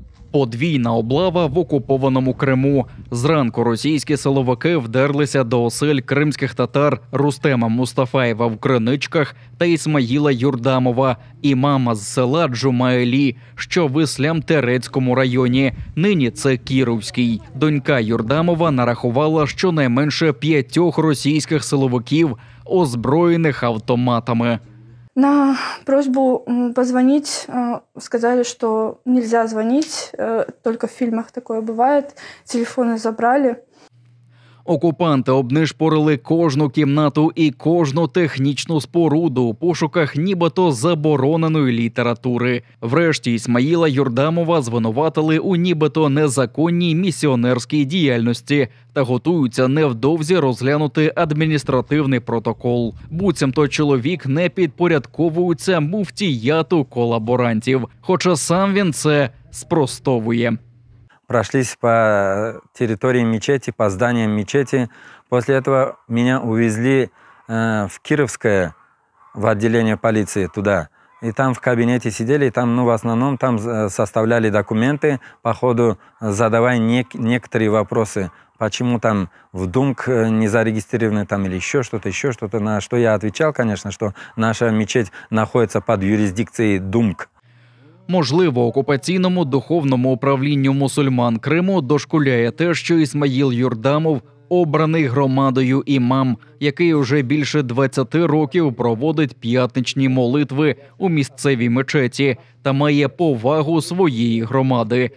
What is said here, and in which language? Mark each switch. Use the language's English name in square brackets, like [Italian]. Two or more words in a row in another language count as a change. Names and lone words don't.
[Ukrainian] Подвійна облава в окупованому Криму. Зранку російські силовики вдерлися до осель кримських татар Рустема Мустафаєва в Криничках та Ісмаїла Юрдамова, імама з села Джумаелі, що в Іслям-Терецькому районі. Нині це Кіровський. Донька Юрдамова нарахувала щонайменше 5 російських силовиків, озброєних автоматами. [Russian] На просьбу позвонить сказали, что нельзя звонить, только в фильмах такое бывает. Телефоны забрали. [Ukrainian] Окупанти обнишпорили кожну кімнату і кожну технічну споруду у пошуках нібито забороненої літератури. Врешті Ісмаїла Юрдамова звинуватили у нібито незаконній місіонерській діяльності та готуються невдовзі розглянути адміністративний протокол. Буцімто чоловік не підпорядковується муфтіяту колаборантів, хоча сам він це спростовує. [Russian] Прошлись по территории мечети, по зданиям мечети. После этого меня увезли в Кировское, в отделение полиции туда. И там в кабинете сидели, и там, в основном там составляли документы, по ходу задавая некоторые вопросы. Почему там в ДУМК не зарегистрированы там или еще что-то, на что я отвечал, конечно, что наша мечеть находится под юрисдикцией ДУМК. [Ukrainian] Можливо, окупаційному духовному управлінню мусульман Криму дошкуляє те, що Ісмаїл Юрдамов – обраний громадою імам, який уже більше 20 років проводить п'ятничні молитви у місцевій мечеті та має повагу своєї громади.